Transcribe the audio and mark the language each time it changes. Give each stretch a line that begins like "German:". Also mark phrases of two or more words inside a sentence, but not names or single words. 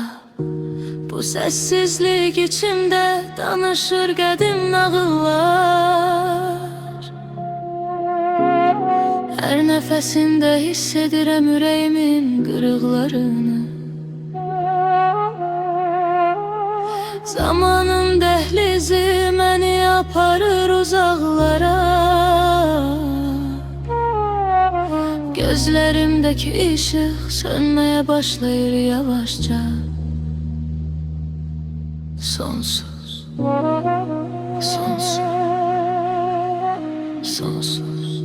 Azerbaijani: Bu sessizlik içimde danışır qədim nağıllar.
Turkish: Her nefesinde
Azerbaijani: hissedirəm ürəyimin qırıqlarını. Zamanın dəhlizi məni aparır uzaklara.
Turkish: Gözlerimdeki ışık sönmeye başlayır yavaşça. Sonsuz, sonsuz, sonsuz.